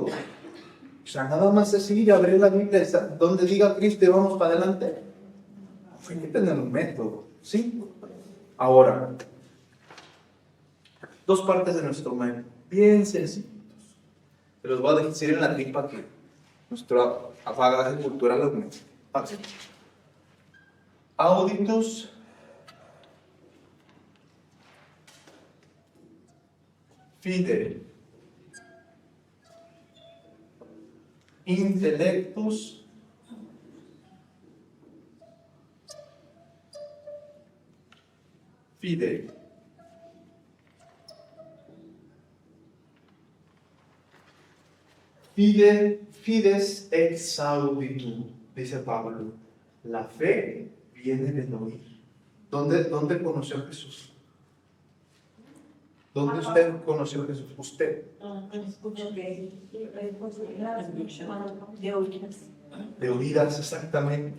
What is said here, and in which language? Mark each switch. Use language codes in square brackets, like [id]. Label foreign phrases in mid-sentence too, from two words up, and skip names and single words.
[es] O sea, nada más es ir a abrir la Biblia donde diga Cristo y vamos para adelante. Hay que tener un método, ¿sí? Ahora, dos partes de nuestro método, bien sencillitos. Se los voy a decir en la tripa que nuestra bagaje cultural lo necesita. [la] Auditus fide, intellectus fide. Fides ex auditum, [es] dice Pablo. La fe viene del oír. ¿Dónde conoció a Jesús? ¿Dónde usted conoció a Jesús? Usted. De oídas, exactamente.